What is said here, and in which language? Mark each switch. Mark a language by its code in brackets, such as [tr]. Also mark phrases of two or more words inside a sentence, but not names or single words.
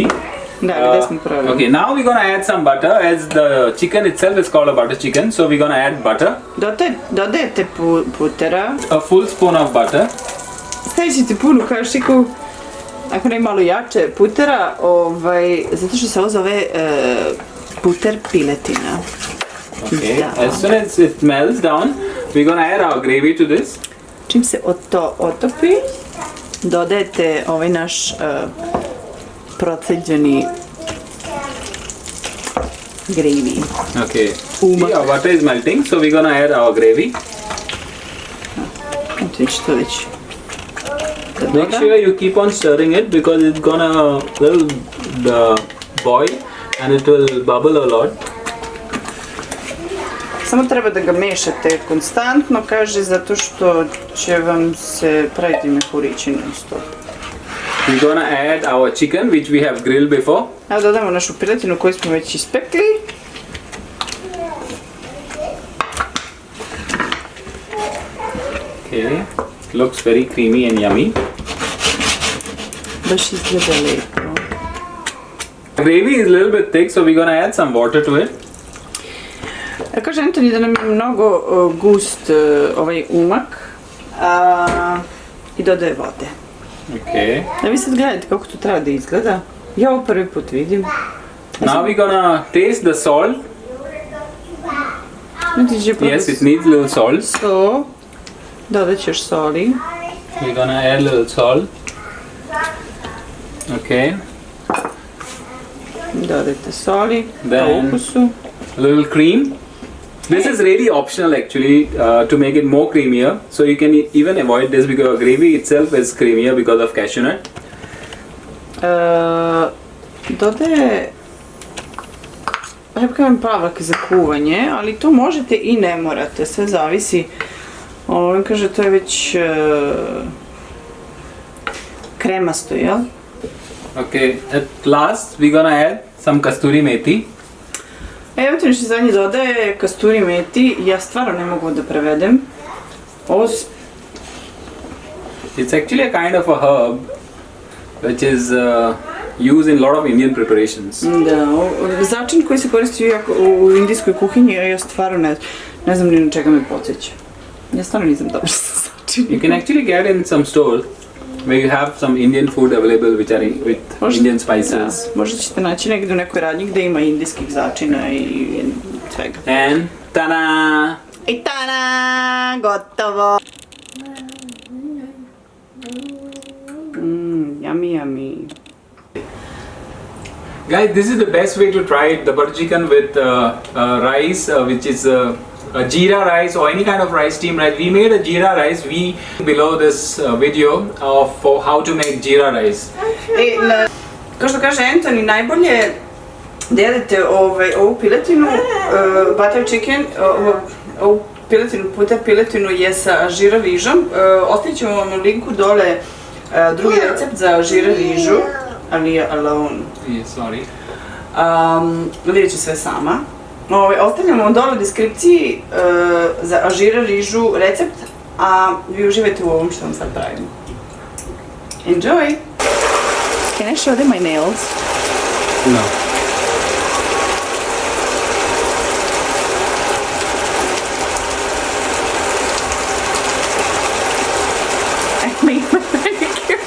[bs] Da, gdje smo pravili. [en] Okay, now we're gonna add some butter, as the chicken itself is called a butter chicken, so we're gonna add butter. [bs] Dodajete putera. [en] A full spoon of butter. [bs] Stavit ćete punu kašiku, ako ne malo jače, putera, zato što se ovo zove puter piletina. [en] Okay, as soon as it melts down, we're gonna add our gravy to this. [bs] Čim se to otopi, dodajete ovaj naš proceđeni gravy. [en] Okay, see, our butter is melting, so we're gonna add our gravy. [bs] To već [en] Make sure you keep on stirring it because it's gonna boil and it will bubble a lot. [bs] Samo treba da ga mešate konstantno, kaže, zato što će vam se praviti mehurići non stop. [en] We're gonna add our chicken which we have grilled before. [bs] Evo dodamo našu piletinu koju smo već ispekli. [en] Okay, looks very creamy and yummy. [bs] Baš izgleda lepo. [en] Gravy is a little bit thick, so we're gonna add some water to it. [bs] Kaže Antoni da nam je mnogo gust ovaj umak i dodaje vode. [en] Okay. [bs] A vi sad gledajte kako to treba da izgleda. Ja ovo prvi put vidim. [en] Now we're gonna taste the salt. Yes, it needs a little salt. So, [bs] dodat ćeš soli. [en] We're gonna add a little salt. Okay. [bs] Dodajte soli po [en] Then [bs] ukusu. [en] a little cream. This is really optional actually to make it more creamier. So you can even avoid this because gravy itself is creamier because of cashew nut. [bs] Dodaje, ja kažem paprike za kuvanje, ali to možete i ne morate, sve zavisi. On kaže to je već kremasto, jel? [en] Okay, at last we're gonna add some Kasturi Methi. [bs] Evo to nešto zadnje dodaje Kasturi Methi, ja stvarno ne mogu da prevedem. [en] It's actually a kind of a herb which is used in a lot of Indian preparations. [bs] Da, začin koji se koristi u indijskoj kuhinji, ja stvarno ne znam ni na čega me podsjeća. Ja stvarno nisam dobra sa začinima. [en] You can actually get in some stores where you have some Indian food available which are with Indian spices. [bs] Da, možda ćete naći negdje u nekoj radnji gde ima indijskih začina i svega. [en] And ta-da! [bs] I tada, gotovo! [en] Yummy, yummy. Guys, this is the best way to try it, the butter chicken with rice, which is a Jeera rice or any kind of rice, steamed rice. We made a Jeera rice. Below this video for how to make Jeera rice. [bs] Kao što kaže Antoni, najbolje da jedete ovu piletinu, [en] butter chicken, [bs] ovu piletinu je sa Jeera rižom. Ostavit ćemo vam u linku dole drugi recept za Jeera rižu, ali je alone. [en] Yeah, sorry. [bs] Vidjet ću sve sama. Ostavljamo vam dole u deskripciji za Jeera rižu recept, a vi uživajte u ovom što vam sad pravimo. [en] Enjoy! Can I show them my nails? No. I made my manicure.